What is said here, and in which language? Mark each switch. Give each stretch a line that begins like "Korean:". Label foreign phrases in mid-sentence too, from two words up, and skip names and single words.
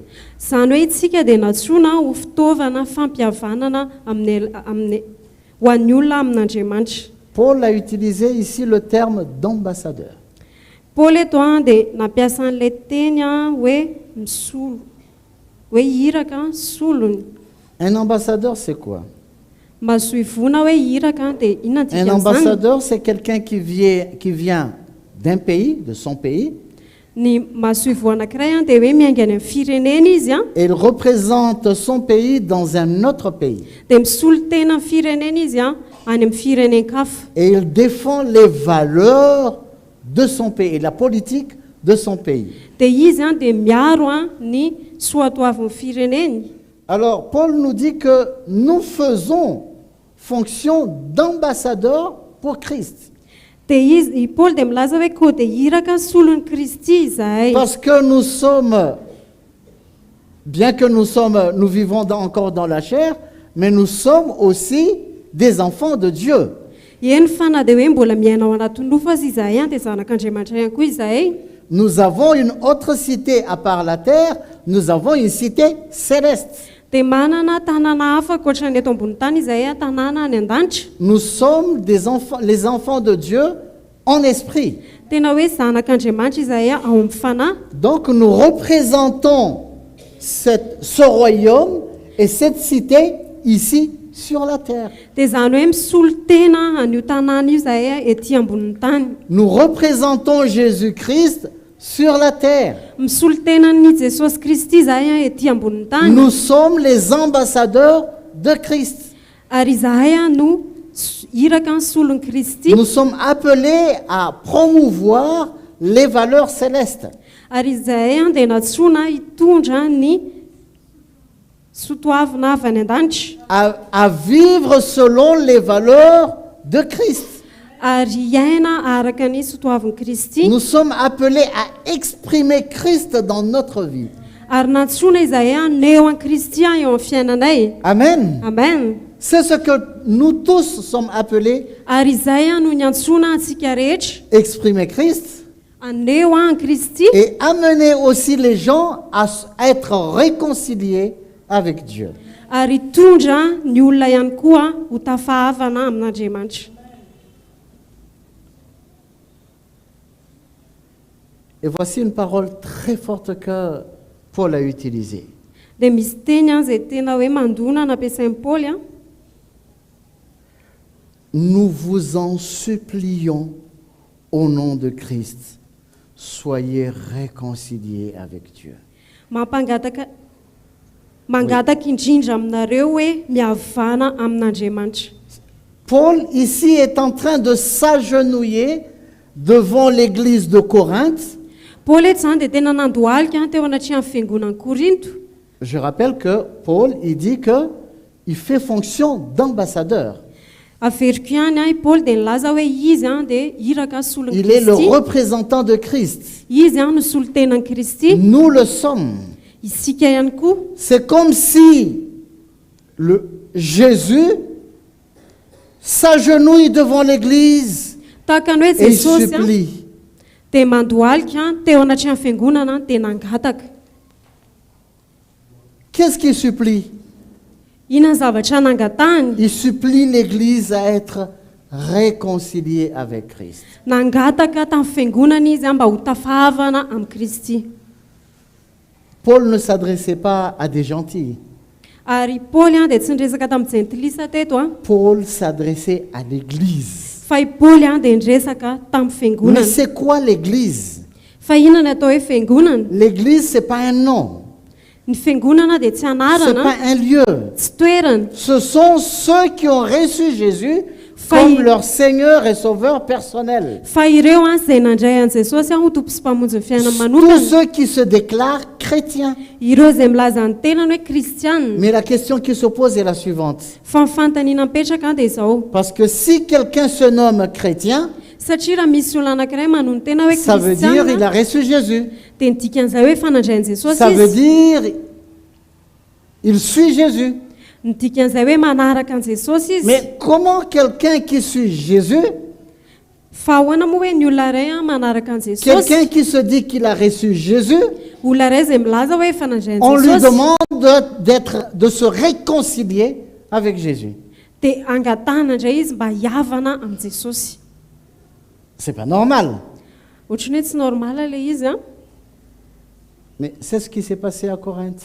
Malagasy: Zany hoe itsika dia natsoina ho fitaovana fampihavanana amin'ny ho an'ny olona amin'Andriamanitra.
French: Paul a utilisé ici le terme d'ambassadeur.
Malagasy: Paul eto dia nampiasa an'ilay teny hoe misolo, hoe hiraka solony.
French: Un ambassadeur, c'est quoi?
Malagasy: Mahasoivona hoe hiraka dia inona
French: Un
Malagasy: antsika zany?
French: ambassadeur, c'est quelqu'un qui vient d'un pays, de son pays,
Malagasy: Ny mahasoivo anankiray dia hoe miaingany amin'ny firenena izy
French: et il représente son pays dans un autre pays.
Malagasy: dia misolo tena amin'ny firenena izy any amin'ny firenenkafa.
French: Et il défend les valeurs de son pays, la politique de son pays.
Malagasy: Dia izy dia miaro ny soatoavin'ny fireneny.
French: Alors, Paul nous dit que nous faisons fonction d'ambassadeur pour Christ.
Malagasy: Dia izy Paul dia milaza hoe koa dia hiraka solon'ny Kristy izahay.
French: Parce que nous sommes, bien que nous vivons encore dans la chair, mais nous sommes aussi des enfants de Dieu.
Malagasy: Eny fa na dia hoe mbola miaina ao anatin'ny nofo azy izahay dia zanak'Andriamanitra ihany koa izahay.
French: Nous avons une autre cité à part la terre, nous avons une cité céleste.
Malagasy: Dia manana tanàna hafa ankoatra ny eto ambony tany izahay tanàna any an-danitra.
French: Nous sommes les enfants de Dieu en esprit.
Malagasy: Tena hoe zanak'Andriamanitra izahay ao amin'ny fanahy.
French: Donc nous représentons ce royaume et cette cité ici sur la terre.
Malagasy: dia izany hoe misolo tena an'io tanàna io zahay ety ambonin'ny tany.
French: Nous représentons Jésus-Christ sur la terre.
Malagasy: Misolo tenan'ny Jesosy Kristy zahay ety ambonin'ny tany.
French: Nous sommes les ambassadeurs de Christ.
Malagasy: Ary izahay no iraka ny solon'ny Kristy.
French: Nous sommes appelés à promouvoir les valeurs célestes.
Malagasy: Ary izahay dia natsoina hitondra ny sotoavina avy any an-danitra.
French: À vivre selon les valeurs de Christ.
Malagasy: Ary iaina araka ny sotoavin'i Kristy.
French: Nous sommes appelés à exprimer Christ dans notre vie.
Malagasy: Ary natsoina izahay haneo an Kristy eo amin'ny fiainanay. Amen. Amen.
French: C'est ce que nous tous sommes appelés,
Malagasy: Ary izahay no niantsona antsika rehetra
French: exprimer Christ
Malagasy: haneo an Kristy
French: et amener aussi les gens à être réconciliés avec Dieu.
Malagasy: ary tondra ny olona ihany koa ho tafahavana amin'Andriamanitra.
French: Et voici une parole très forte que Paul a utilisée.
Malagasy: Dia misy teny izay tena hoe mandona nampiasain'i Paoly a.
French: Nous vous en supplions au nom de Christ, soyez réconciliés avec Dieu.
Malagasy: Mangataka indrindra aminareo hoe mihavana amin'Andriamanitra.
French: Paul ici est en train de s'agenouiller devant l'église de Corinthe.
Malagasy: Paul eto izany dia tena nandohalika teo anatrehany fiangonan'i Korinto.
French: Je rappelle que Paul, il dit qu'il fait fonction d'ambassadeur.
Malagasy: Averiko ihany i Paul dia nilaza hoe izy dia iraka solon'i
French: Il est le
Malagasy: Kristy.
French: représentant de Christ.
Malagasy: Izy no solo tenan'i Kristy.
French: Nous le sommes.
Malagasy: Isika ihany koa.
French: C'est comme si Jésus s'agenouille devant l'église
Malagasy: Tahaka ny hoe
French: et il
Malagasy: Jesosy
French: supplie.
Malagasy: dia mandohalika teo anatrehany fiangonana dia nangataka.
French: Qu'est-ce qu'il supplie?
Malagasy: Inona ny zavatra nangatahany?
French: Il supplie l'église à être réconciliée avec Christ.
Malagasy: Nangataka tamin'ny fiangonana izy mba ho tafahavana amin'ny Kristy.
French: Paul ne s'adressait pas à des gentils.
Malagasy: Ary Paul dia tsy niresaka tamin'ny jentilisa teto
French: Paul s'adressait à l'église.
Malagasy: fa i Paul dia niresaka tamin'ny
French: Mais
Malagasy: fiangonana.
French: c'est quoi l'église?
Malagasy: Fa inona ny atao hoe fiangonana?
French: L'église, ce n'est pas un nom,
Malagasy: Ny fiangonana dia tsy
French: ce n'est
Malagasy: anarana,
French: pas un lieu.
Malagasy: tsy toerana.
French: Ce sont ceux qui ont reçu Jésus comme leur Seigneur et Sauveur personnel.
Malagasy: Fa ireo izay nandray an Jesosy ho tompo sy mpamonjy ny fiainana
French: Tous
Malagasy: manokana.
French: ceux qui se déclarent chrétiens.
Malagasy: Ireo izay milaza ny tenany hoe kristiana.
French: Mais la question qui se pose est la suivante.
Malagasy: Fa ny fanontaniana mipetraka dia izao.
French: Parce que si quelqu'un se nomme chrétien,
Malagasy: Satria raha misy olona anankiray manon ny tena hoe
French: ça veut dire il
Malagasy: kristiana
French: a reçu Jésus.
Malagasy: dia midika an'izay hoe fanandray an Jesosy
French: Ça veut
Malagasy: izy.
French: dire il suit Jésus.
Malagasy: Midika an'izay hoe manaraka an Jesosy izy.
French: Mais comment quelqu'un qui suit Jésus,
Malagasy: Fa ahoana moa hoe ny olona iray manaraka an Jesosy,
French: quelqu'un qui se dit qu'il a reçu Jésus,
Malagasy: olona iray izay milaza hoe fanandray
French: on
Malagasy: an
French: lui
Malagasy: Jesosy
French: demande de se réconcilier avec Jésus.
Malagasy: dia angatahana indray izy mba hiavana amin'ny Jesosy.
French: C'est pas normal.
Malagasy: Ohatrany hoe tsy normala ilay izy
French: Mais c'est ce qui s'est passé à Corinthe.